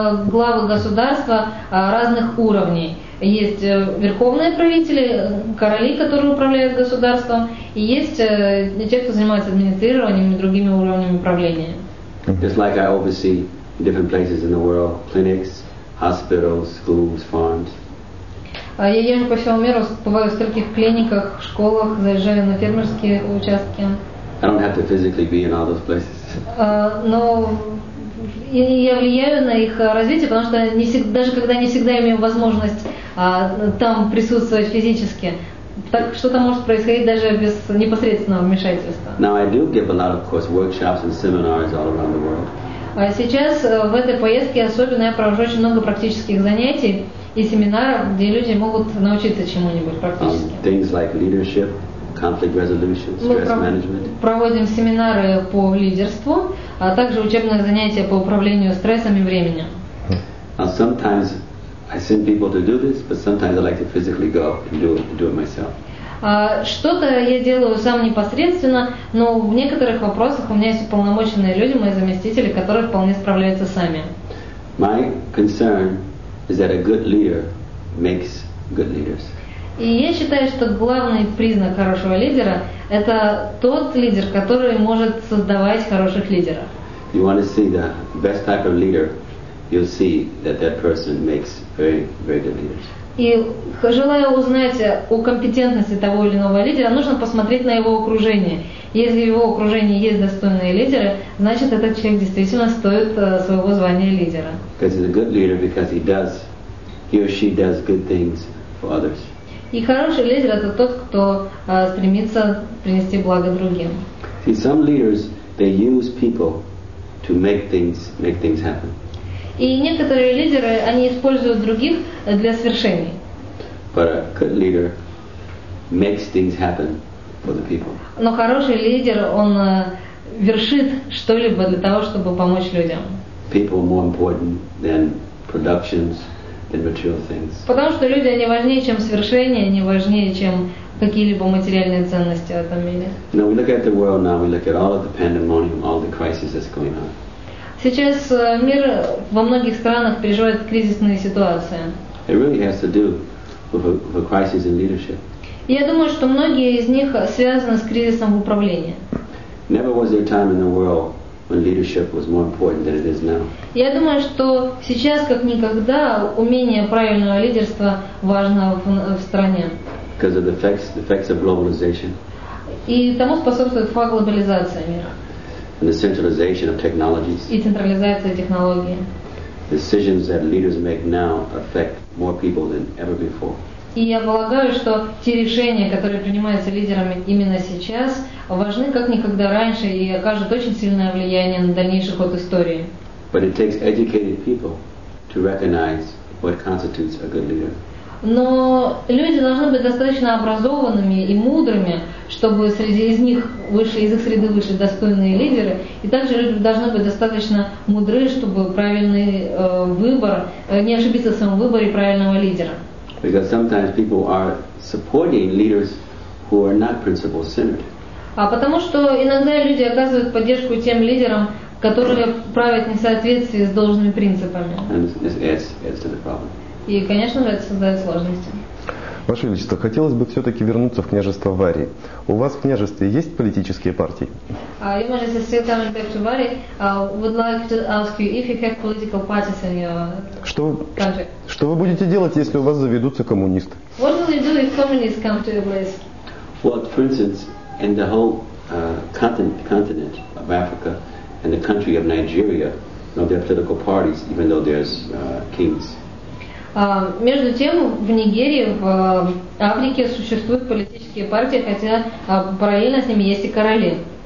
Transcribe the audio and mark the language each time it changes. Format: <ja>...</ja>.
<ru>главы государства разных уровней. Есть верховные правители, короли, которые управляют государством, и есть те, кто занимается администрированием и другими уровнями управления.</ru> <en>Just like I oversee different places in the world, clinics, hospitals, schools, farms.</en> <ru>Я езжу по всему миру, бываю в стольких клиниках, школах, заезжаю на фермерские участки.</ru> <en>I don't have to physically be in all those places.</en> <ru>Но я влияю на их развитие, потому что даже когда не всегда имею возможность там присутствовать физически, так что-то может происходить даже без непосредственного вмешательства.</ru> <en>Now I do give a lot of course workshops and seminars all around the world.</en> <ru>Сейчас в этой поездке особенно я провожу очень много практических занятий и семинаров, где люди могут научиться чему-нибудь практически.</ru> <en>Things like leadership, conflict resolution, stress management.</en> <ru>Проводим семинары по лидерству, а также учебные занятия по управлению стрессом и временем.</ru> <en>Now sometimes I send people to do this, but sometimes I like to physically go and do it myself.</en> <ru>Что-то я делаю сам непосредственно, но в некоторых вопросах у меня есть уполномоченные люди, мои заместители, которые вполне справляются сами.</ru> <en>My concern is that a good leader makes good leaders.</en> <ru>И я считаю, что главный признак хорошего лидера – это тот лидер, который может создавать хороших лидеров.</ru> <en>You want to see the best type of leader, you'll see that person makes very, very good leaders.</en> <ru>И желая узнать о компетентности того или иного лидера, нужно посмотреть на его окружение. Если в его окружении есть достойные лидеры, значит этот человек действительно стоит своего звания лидера.</ru> <en>Because he's a good leader because he or she does good things for others.</en> <ru>И хороший лидер – это тот, кто стремится принести благо другим.</ru> <en>See, some leaders, they use people to make things happen.</en> <ru>И некоторые лидеры, они используют других для свершений.</ru> <en>But a good leader makes things happen for the people.</en> <ru>Но хороший лидер, он вершит что-либо для того, чтобы помочь людям.</ru> <en>People are more important than productions, than material things.</en> <ru>Потому что люди, они важнее, чем свершения, они важнее, чем какие-либо материальные ценности в этом мире.</ru> <en>You know, we look at the world now, we look at all of the pandemonium, all the crisis that's going on.</en> <ru>Сейчас мир во многих странах переживает кризисные ситуации.</ru> <en>It really has to do with a crisis in leadership.</en> <ru>И я думаю, что многие из них связаны с кризисом в управлении.</ru> <en>Never was there a time in the world when leadership was more important than it is now.</en> <ru>Я думаю, что сейчас, как никогда, умение правильного лидерства важно в стране.</ru> <en>Because of the effects of globalization.</en> <ru>И тому способствует факт глобализации мира.</ru> <en>And the centralization of technologies.</en> <ru>И централизация технологий.</ru> <en>Decisions that leaders make now affect more people than ever before.</en> <ru>И я полагаю, что те решения, которые принимаются лидерами именно сейчас, важны как никогда раньше и окажут очень сильное влияние на дальнейший ход истории.</ru> <en>But it takes educated people to recognize what constitutes a good leader.</en> <ru>Но люди должны быть достаточно образованными и мудрыми, чтобы из их среды вышли достойные лидеры. И также люди должны быть достаточно мудры, чтобы правильный выбор, не ошибиться в своем выборе правильного лидера.</ru> <en>Because sometimes people are supporting leaders who are not principle-centered.</en> <ru>А потому что иногда люди оказывают поддержку тем лидерам, которые правят не в соответствии с должными принципами.</ru> <en>And this adds to the problem.</en> <ru>И, конечно же, это создает сложности. Ваше Величество, хотелось бы все-таки вернуться в княжество Варий. У вас в княжестве есть политические партии?</ru> <en>Your Majesty, still coming back to Vari, would like to ask you if you have political parties in your country.</en> <ru>Что вы будете делать, если у вас заведутся коммунисты?</ru> <en>What will you do if communists come to your place? Well, for instance, in the whole continent of Africa and the country of Nigeria, there are political parties, even though there's kings.</en> <ru>Между тем, в Нигерии, в Африке существуют политические партии, хотя параллельно с ними есть и короли.</ru>